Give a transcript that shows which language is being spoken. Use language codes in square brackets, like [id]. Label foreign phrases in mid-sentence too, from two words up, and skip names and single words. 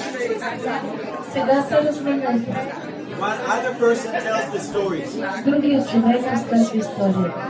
[bg] Сега се разменете. [en] One other person tells the stories. [bg] Другият човек разказва история.